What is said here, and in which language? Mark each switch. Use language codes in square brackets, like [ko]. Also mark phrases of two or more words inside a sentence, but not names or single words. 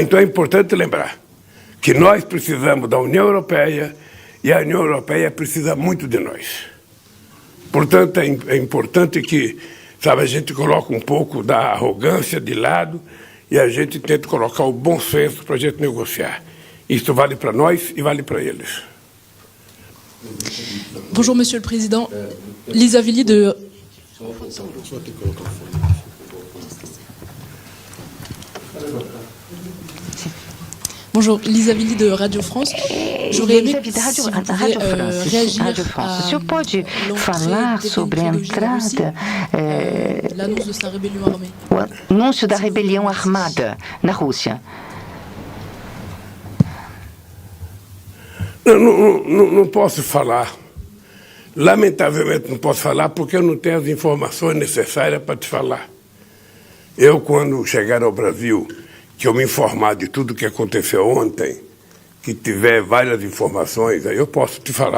[pt] Então é importante lembrar que nós precisamos da União Europeia e a União Europeia precisa muito de nós. Portanto, é importante que, sabe, a gente coloque um pouco da arrogância de lado e a gente tente colocar o bom senso para a gente negociar. Isso vale para nós e vale para eles. [fr] Bonjour Monsieur le Président. Lisa Villy de... Bonjour, Lisa Villy de Radio France. J'aurais aimé si vous pouviez réagir [pt] O senhor pode falar sobre a entrada, [fr] l'annonce de sa rébellion armée. [pt] o anúncio da rebelião armada na Rússia? Não posso falar Lamentavelmente não posso falar porque eu não tenho as informações necessárias para te falar. Eu, quando chegar ao Brasil, que eu me informar de tudo o que aconteceu ontem, que tiver várias informações, aí eu posso te falar.